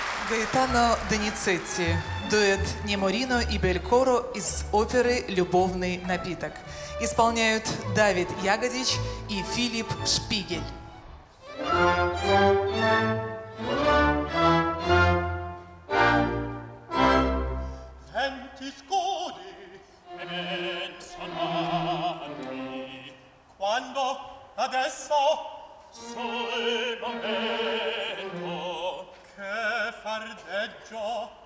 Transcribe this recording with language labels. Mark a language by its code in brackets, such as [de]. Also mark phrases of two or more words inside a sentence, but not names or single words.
[ru] Гаэтано Доницетти, дуэт Неморино и Белькоро из оперы «Любовный напиток». Исполняют Давид Ягодич и Филипп Шпигель. [it] Venti scudi e ben sonanti, quando adesso sul momento che fardeggio